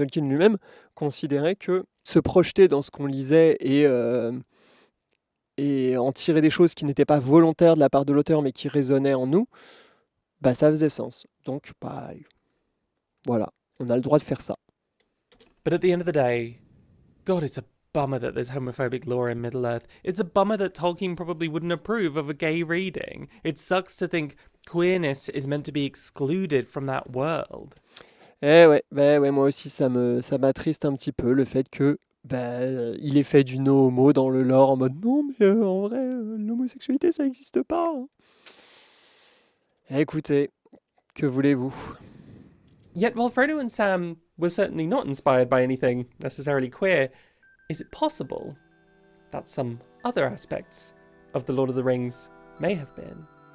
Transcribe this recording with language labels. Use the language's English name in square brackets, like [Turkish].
[French] Tolkien lui-même considérait que se projeter dans ce qu'on lisait et en tirer des choses qui n'étaient pas volontaires de la part de l'auteur mais qui résonnaient en nous, bah ça faisait sens. Donc voilà, on a le droit de faire ça. [English] But at the end of the day, God, it's a bummer that there's homophobic lore in Middle-earth. It's a bummer that Tolkien probably wouldn't approve of a gay reading. It sucks to think queerness is meant to be excluded from that world. [French] Ouais, moi aussi ça m'attriste un petit peu le fait que il est fait du no-homo dans le lore en mode non mais en vrai l'homosexualité ça n'existe pas. Écoutez, que voulez-vous? [English] Yet while Frodo and Sam were certainly not inspired by anything necessarily queer, is it possible that some other aspects of The Lord of the Rings may have been?